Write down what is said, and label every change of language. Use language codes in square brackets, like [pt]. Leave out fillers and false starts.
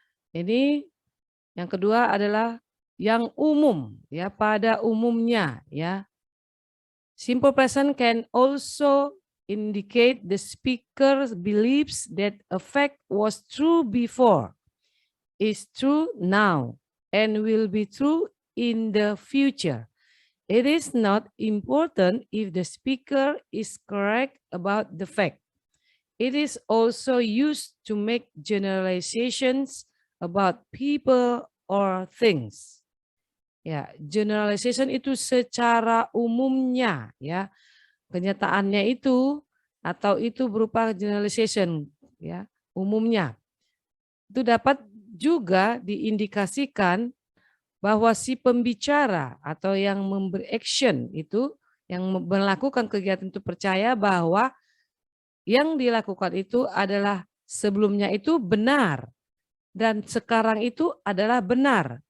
[id] Ini yang kedua adalah yang umum, ya, pada umumnya, ya. [en] Simple present can also indicate the speaker believes that a fact was true before, is true now, and will be true in the future. It is not important if the speaker is correct about the fact. It is also used to make generalizations about people or things. [id] Ya, generalization itu secara umumnya, ya, kenyataannya itu atau itu berupa generalization, ya, umumnya. Itu dapat juga diindikasikan bahwa si pembicara atau yang memberi action itu, yang melakukan kegiatan itu percaya bahwa yang dilakukan itu adalah sebelumnya itu benar dan sekarang itu adalah benar.